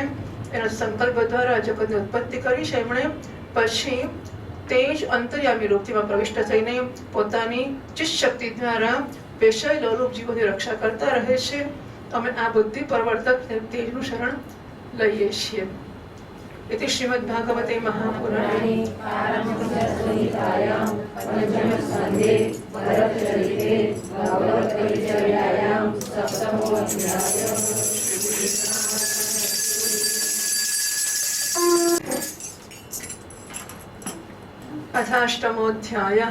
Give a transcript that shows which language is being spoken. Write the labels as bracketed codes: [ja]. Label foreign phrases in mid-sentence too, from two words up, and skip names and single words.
[gu] એના સંકલ્પ દ્વારા જગતની ઉત્પત્તિ કરી છે એમણે. પછી તે જ અંતર્યામી રૂપથી પ્રવિષ્ટ થઈને પોતાની ચિત્ત શક્તિ દ્વારા વિષય લોલુપ જીવોની રક્ષા કરતા રહે છે. અમે આ બુદ્ધિ પ્રવર્તક તેજનું શરણ લઈએ છીએ. [sa] इति श्रीमद्भागवते महापुराणे पारमहंससंहितायां पंचमस्कन्धे भरतचरिते भगवत्परिचर्यायां सप्तमोऽध्यायः। अथाष्टमोऽध्यायः।